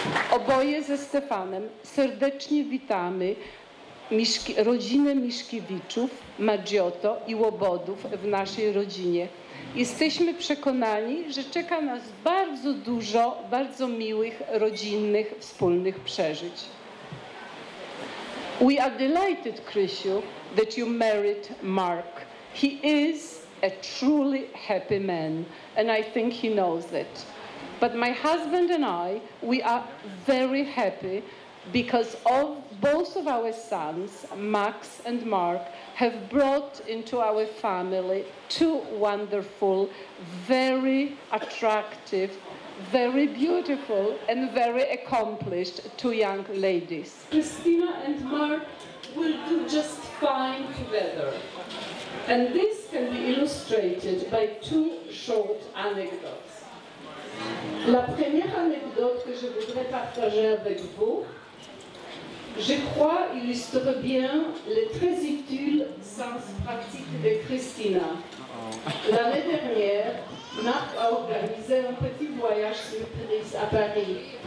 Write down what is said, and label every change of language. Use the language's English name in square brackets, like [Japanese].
[Polish] Oboje ze Stefanem serdecznie witamy rodzinę Miszkiewiczów, Maggiotto i Łobodów w naszej rodzinie. Jesteśmy przekonani, że czeka nas bardzo dużo bardzo miłych, rodzinnych, wspólnych przeżyć. [English] We are delighted, Krysiu, that you married Mark. He is a truly happy man, and I think he knows that. But my husband and I, we are very happy because both of our sons, Max and Mark, have brought into our family 2 wonderful, very attractive, very beautiful and very accomplished 2 young ladies. Christina and Mark will do just fine together. And this can be illustrated by 2 short anecdotes. [French] La première anecdote que je voudrais partager avec vous, je crois, illustre bien le très utile sens pratique de Christina. L'année dernière, Marc a organisé un petit voyage surprise à Paris.